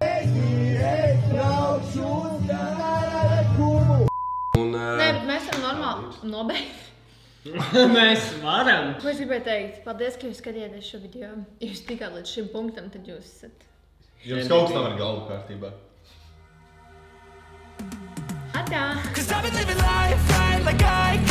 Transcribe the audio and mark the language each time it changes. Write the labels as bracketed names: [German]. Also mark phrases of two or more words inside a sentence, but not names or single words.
[Latvian] Un, Nē, bet mēs varam normāli nobeigt. Mēs varam. Ko es gribēju teikt? Paldies, ka jūs skatījāties šo video. Ja jūs tikāt līdz šim punktam, tad jūs esat... Jums kaut kas nav ar galvu kārtībā. Atā! [English] 'Cause I've been living life right like I